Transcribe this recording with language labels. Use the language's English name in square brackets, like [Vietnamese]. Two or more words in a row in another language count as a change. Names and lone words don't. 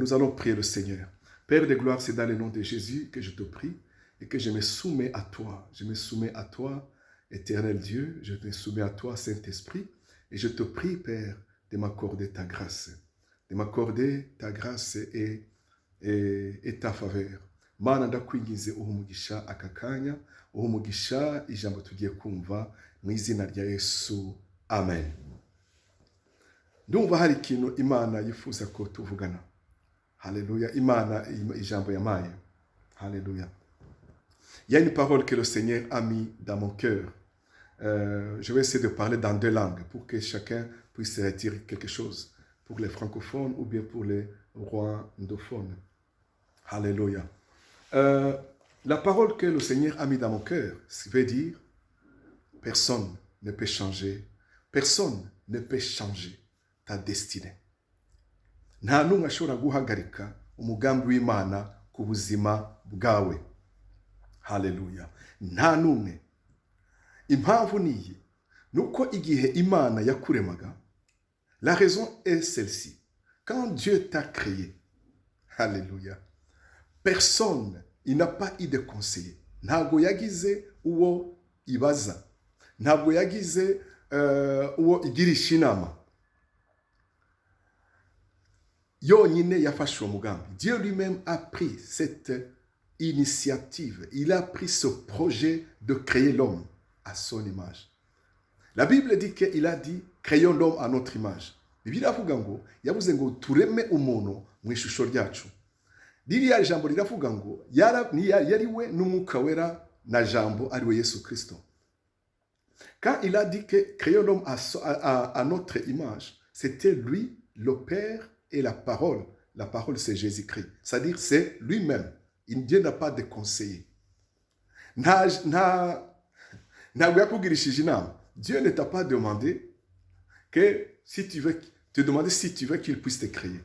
[French] Nous allons prier le Seigneur. Père de gloire, c'est dans le nom de Jésus que je te prie et que je me soumets à toi. Je me soumets à toi, éternel Dieu. Je me soumets à toi, Saint-Esprit. Et je te prie, Père, de m'accorder ta grâce. De m'accorder ta grâce et ta faveur. [Kinyarwanda] Mana ndakwingize umugisha aka kanya, umugisha ijambo tugiye kumva mu izina rya Yesu. Amen. Ndumva hari ikintu Imana yifuza ko tuvugana. Haleluya. Imana ijambo yamaye. Haleluya. [French] Il y a une parole que le Seigneur a mis dans mon cœur. Je vais essayer de parler dans deux langues pour que chacun puisse retirer quelque chose. Pour les francophones ou bien pour les rwandophones. Alléluia. La parole que le Seigneur a mis dans mon cœur, ça veut dire personne ne peut changer. Personne ne peut changer ta destinée. [Kinyarwanda] Nta n'umwe ashobora guhagarika umugambi w'Imana ku buzima bwawe. Haleluya. Nta n'umwe. Impamvu niyi nuko igihe Imana yakuremaga, [French] la raison est celle-ci. Quand Dieu t'a créé, alléluia, personne, il n'a pas eu de conseiller. [Kinyarwanda] Ntabwo yagize uwo ibaza. Ntabwo yagize uwo igirisha inama. Yonyine yafashe uwo mugambi. [French] Dieu lui-même a pris cette initiative. Il a pris ce projet de créer l'homme à son image. La Bible dit qu'il a dit, créons l'homme à notre image. [Kinyarwanda] Bibiliya avuga ngo, yavuze ngo tureme umuntu mu ishusho ryacu. Ririya jambo riravuga ngo, yari we n'umwuka wera na jambo ari we Yesu Kristo. [French] Quand il a dit que créons l'homme à notre image, c'était lui, le Père et la parole. La parole, c'est Jésus-Christ. C'est-à-dire, c'est lui-même. Dieu n'a pas de conseiller. Dieu ne t'a pas demandé que si tu veux, te demander si tu veux qu'il puisse te créer.